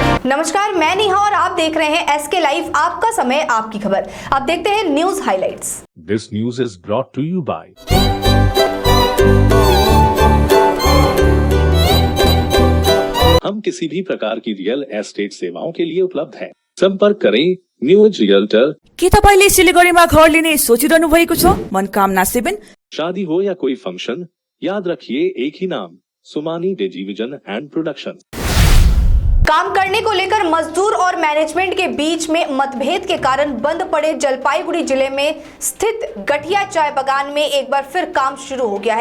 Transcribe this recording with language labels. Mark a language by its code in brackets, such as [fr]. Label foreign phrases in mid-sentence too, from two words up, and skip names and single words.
[hi] नमस्कार, मैं नेहा और आप देख रहे हैं एसके लाइव, आपका समय आपकी खबर। अब देखते हैं न्यूज हाइलाइट्स। [en] This news is brought to you by [hi] हम किसी भी प्रकार की रियल एस्टेट सेवाओं के लिए उपलब्ध हैं। संपर्क करें न्यूज रियल्टर। [ne] के तपाईले सिलिगुडीमा घर लिने सोचिरहनु भएको छ? मनकामना 7। [hi] शादी हो या कोई फंक्शन, याद रखिए एक ही नाम, सुमानी टेलीविजन एंड प्रोडक्शन। काम करने को लेकर मजदूर और मैनेजमेंट के बीच में मतभेद के कारण बंद पड़े जलपाईगुड़ी जिले में स्थित गठिया चाय बागान में एक बार फिर काम शुरू हो गया है।